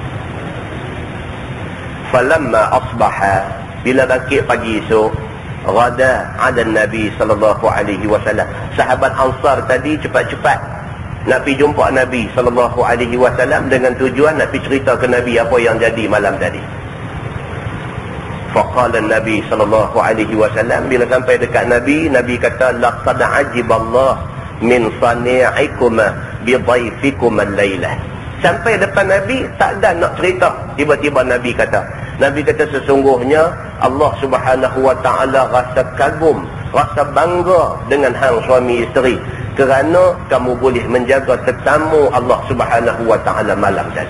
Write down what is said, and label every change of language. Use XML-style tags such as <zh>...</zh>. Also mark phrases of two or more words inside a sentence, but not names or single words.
<ar>Falamma asbaha,</ar> <ms>bila bangkit pagi esok,</ms> <ar>ghada 'ala Nabi SAW.</ar> <ms>Sahabat Ansar tadi cepat-cepat nak pergi jumpa Nabi SAW dengan tujuan nak pergi cerita ke Nabi apa yang jadi malam tadi.</ms> <ar>Faqala Nabi SAW,</ar> <ms>bila sampai dekat Nabi, Nabi kata</ms> <ar>laqad ajiballah min sani'ikuma bi dhaifikum al-lailah.</ar> <ms>Sampai depan Nabi tak ada nak cerita, tiba-tiba Nabi kata sesungguhnya Allah</ms> <ar>Subhanahu wa taala</ar> <ms>rasa kagum, rasa bangga dengan hang suami isteri kerana kamu boleh menjaga tetamu Allah</ms> <ar>Subhanahu wa taala</ar> <ms>malam tadi.</ms>